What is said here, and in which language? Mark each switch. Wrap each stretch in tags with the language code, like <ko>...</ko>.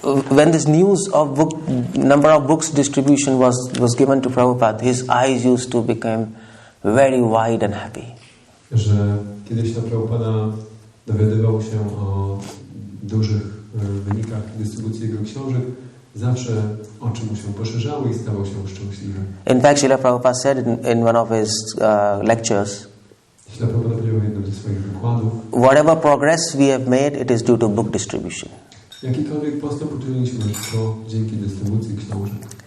<en>when this news of number of books distribution was given to Prabhupada, his eyes used to become very wide and happy.</en> <pl>Że kiedyś ta Prabhupada dowiadywał się o dużych wynikach dystrybucji jego książek, zawsze oczy mu się poszerzały i stawał się szczęśliwy.</pl> <en>In fact, Srila Prabhupada said in one of his lectures,</en> <pl>Śrila Prabhupada powiedział w jednym ze swoich wykładów,</pl> <en>whatever progress we have made, it is due to book distribution.</en> <pl>Jakikolwiek postęp uczyniliśmy, to dzięki dystrybucji książek.</pl>